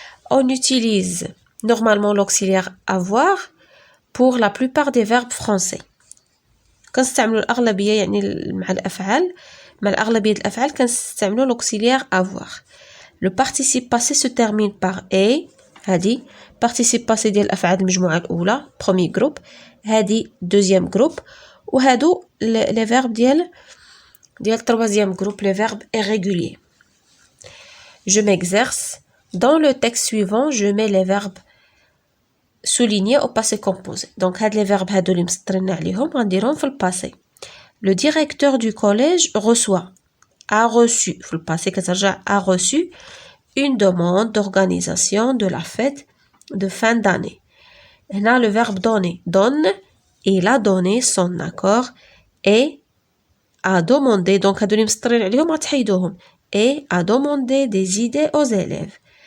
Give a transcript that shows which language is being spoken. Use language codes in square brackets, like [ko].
[fr] On utilise normalement l'auxiliaire avoir pour la plupart des verbes français. [ar] كنستعملوا الأغلبية يعني مع الأفعال مع الأغلبية الأفعال كنستعملوا l'auxiliaire avoir. [fr] Le participe passé se termine par et. [ar] هادي participe passé ديال الأفعال المجموعة الأولى premier groupe. هادي [fr] deuxième groupe. [ar] وهادو [fr] les verbes [ar] ديال [fr] troisième groupe les verbes irréguliers. Je m'exerce. Dans le texte suivant, je mets les verbes soulignés au passé composé. [ar] Donc, هاد [fr] les verbes [ar] هادو اللي مسطرين عليهم غنديرهم في الباسي. [fr] Le directeur du collège reçoit, a reçu, [ar] في الباسي كترجع [fr] a reçu une demande d'organisation de la fête de fin d'année. هنا le verbe donner, donne, il a donné son accord et a demandé, donc [ar] هادو اللي مسطرين عليهم غتحيدوهم, [fr] et a demandé des idées aux élèves.